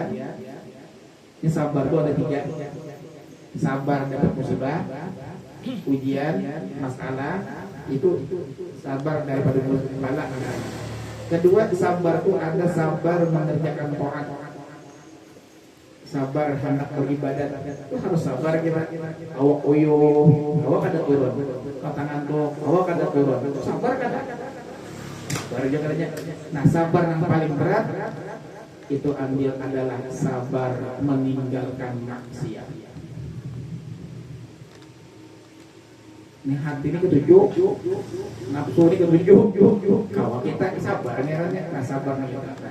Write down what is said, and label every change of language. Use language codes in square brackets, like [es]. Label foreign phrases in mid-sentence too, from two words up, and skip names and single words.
[id] Ini sabar itu ada 3. Sabar dapat musibah, ujian, masalah, itu sabar daripada musibah. Kedua, sabar itu ada sabar mengerjakan taat. Sabar hendak beribadat itu harus sabar kita. [bjn] Awak uyuh, awak kada turun. Tangan tuh, awak kada turun. Sabar kada. Sabar aja. [id] Nah, sabar yang paling berat itu ambil adalah sabar meninggalkan maksiat. Ini hati ini ketujuh, nafsu ini ketujuh. Kalau kita sabar nih, nah sabar meninggalkan.